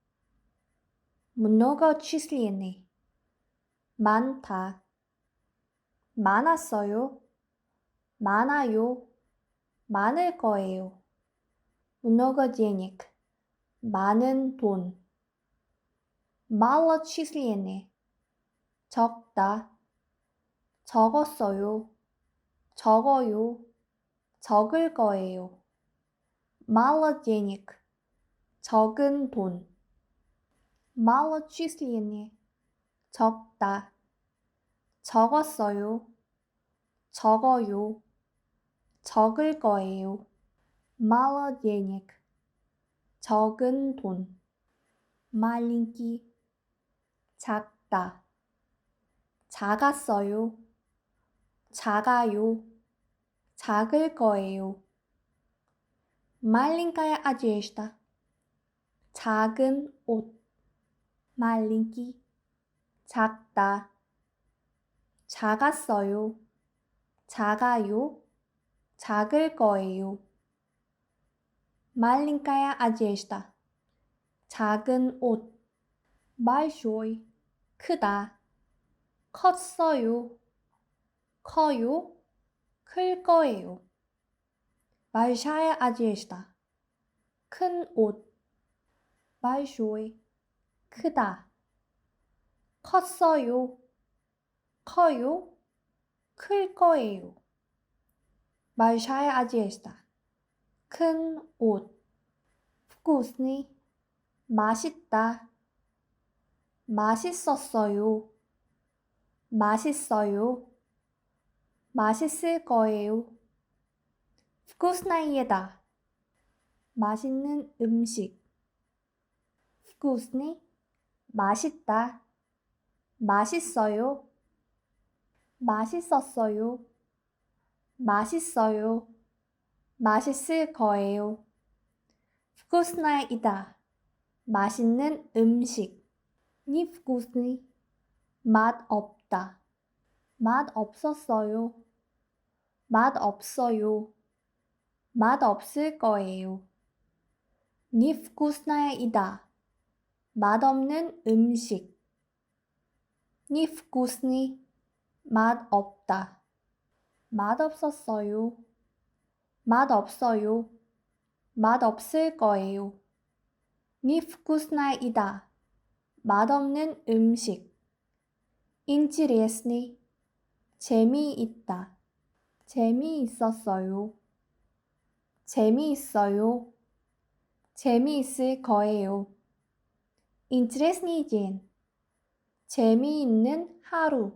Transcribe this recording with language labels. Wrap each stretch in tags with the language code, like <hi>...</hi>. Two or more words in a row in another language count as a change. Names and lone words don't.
<ru>многочисленный.</ru> <ko>많다. 많았어요. 많아요. 많을 거예요.</ko> <ru>много денег.</ru> <ko>많은 돈.</ko> <ru>малочисленный.</ru> <ko>적다. 적었어요. 적어요. 적을 거예요.</ko> <ru>мало денег.</ru> <ko>적은 돈.</ko> <ru>малочисленный.</ru> <ko>적다. 적었어요. 적어요. 적을 거예요.</ko> <ru>Мало денег.</ru> <ko>적은 돈.</ko> <ru>Маленький. 작다.</ru> <ko>작았어요. 작아요. 작을 거예요.</ko> <ru>Маленькая одежда.</ru> <ko>작은 옷. Маленький. 작다. 작았어요. 작아요. 작을 거예요.</ko> <ru>Маленькая одежда.</ru> <ko>작은 옷. Большой. 크다. 컸어요. 커요. 클 거예요.</ko> <ru>Большая одежда.</ru> <ko>큰 옷.</ko> <ru>Большой. 크다.</ru> <ko>컸어요. 커요. 클 거예요.</ko> <ru>Большая одежда.</ru> <ko>큰 옷. Вкусный. 맛있다. 맛있었어요. 맛있어요. 맛있을 거예요.</ko> <ru>Вкусная еда.</ru> <ko>맛있는 음식.</ko> <ru>Вкусный. 맛있다.</ru> <ko>맛있어요. 맛있었어요. 맛있어요. 맛있을 거예요.</ko> <ru>Вкусная еда.</ru> <ko>맛있는 음식. Невкусный. 맛 없다. 맛 없었어요. 맛 없어요. 맛 없을 거예요.</ko> <ru>Невкусная еда.</ru> <ko>맛없는 음식. Невкусный. 맛 없다. 맛 없었어요. 맛 없어요. 맛 없을 거예요.</ko> <ru>Невкусная еда.</ru> <ko>맛없는 음식.</ko> <ru>Интересный.</ru> <ko>재미있다. 재미있었어요. 재미있어요. 재미있을 거예요.</ko> <ru>Интересный день.</ru> <ko>재미있는 하루.</ko>